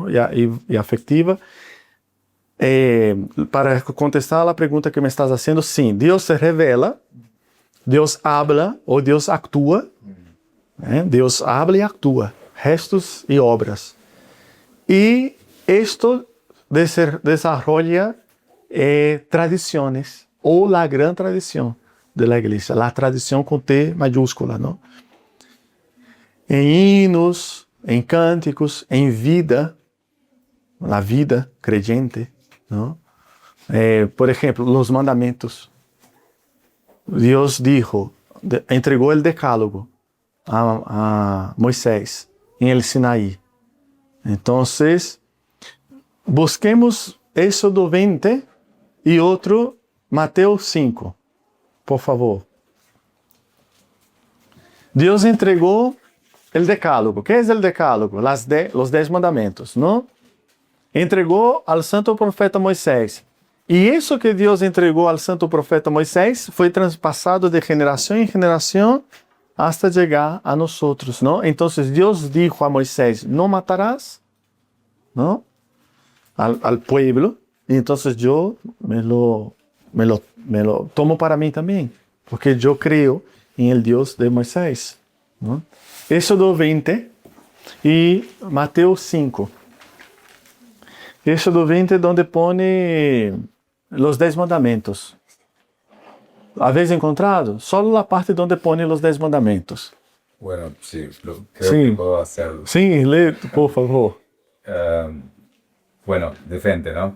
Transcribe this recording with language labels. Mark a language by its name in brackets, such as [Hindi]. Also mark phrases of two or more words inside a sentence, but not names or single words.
[Portuguese] E afetiva, para contestar a pergunta que me estás fazendo, sim, Deus se revela. Deus habla ou Deus actúa. Deus habla e actúa. Gestos e obras. E isto [Spanish] desarrolla tradiciones [Portuguese] ou a grande tradição da igreja. A tradição com T maiúscula, não? Em hinos, em cânticos, em vida. Na vida creyente, não? Por exemplo, os mandamentos. Deus dijo, entregou o decálogo a Moisés em el Sinaí. Então, busquemos Éxodo 20 e outro Mateus 5, por favor. Deus entregou o decálogo. [Spanish] ¿Qué es el decálogo? Los 10 mandamentos, ¿no? [Portuguese] Entregou ao santo profeta Moisés. E isso que Deus entregou ao santo profeta Moisés foi transpassado de geração em geração hasta chegar a nós, não? Então Deus disse a Moisés: "Não matarás", não? [Spanish] Al pueblo. [Portuguese] E então eu me lo tomo para mim também, porque eu creio em el Deus de Moisés, não? Éxodo 20 e Mateus 5. Éxodo 20, onde [Spanish] pone los [Portuguese] 10 mandamentos. [Spanish] ¿Habéis encontrado? Solo la parte donde pone los 10 mandamentos. Bueno, sí, creo Sí. que puedo hacerlo. [Portuguese] Sim, lê, por favor. [Spanish] Bueno, de frente, ¿no?